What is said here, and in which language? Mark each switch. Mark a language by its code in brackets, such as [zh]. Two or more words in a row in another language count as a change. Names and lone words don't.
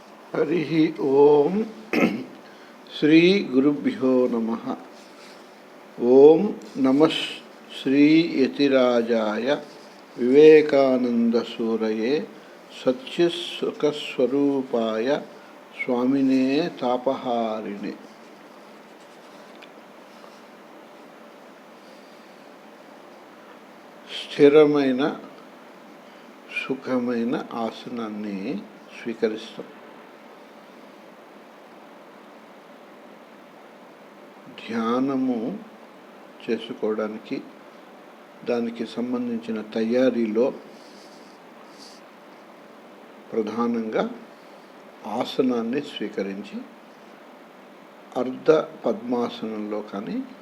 [sa] हरि ओम श्री गुरुभ्यो नमः। ओम नमः श्री यतिराजाय विवेकानंद सूरये सच्चित्सुखस्वरूपाय स्वामिने तापहारिणे। [te] స్థిరమైన సుఖమైన ఆసనాన్ని స్వీకరిస్తాం. ధ్యానము చేసుకోవడానికి దానికి సంబంధించిన తయారీలో ప్రధానంగా ఆసనాన్ని స్వీకరించి అర్ధ పద్మాసనంలో కానీ